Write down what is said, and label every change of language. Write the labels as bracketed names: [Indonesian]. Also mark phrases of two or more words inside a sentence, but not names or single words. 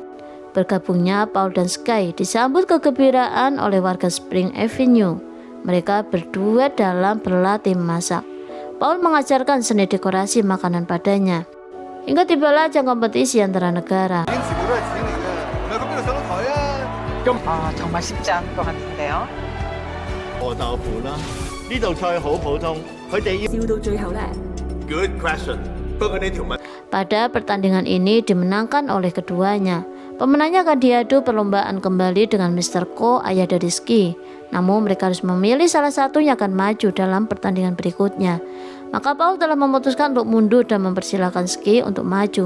[Indonesian] Bergabungnya Paul dan Sky disambut kegembiraan oleh warga Spring Avenue. Mereka berdua dalam berlatih memasak. Paul mengajarkan seni dekorasi makanan padanya. Hingga tibalah ajang kompetisi antara negara. [Korean] 정말 쉽지 않을 것 같은데요. [Cantonese] 磨豆腐啦，呢道菜好普通，佢哋要笑到最後呢。 [English] Good question。 [Cantonese] 不過呢條問 [Indonesian] Pada pertandingan ini dimenangkan oleh keduanya. Pemenangnya akan diadu perlombaan kembali dengan Mr. Ko, ayah dari Ski. Namun mereka harus memilih salah satu yang akan maju dalam pertandingan berikutnya. Maka Paul telah memutuskan untuk mundur dan mempersilahkan Ski untuk maju.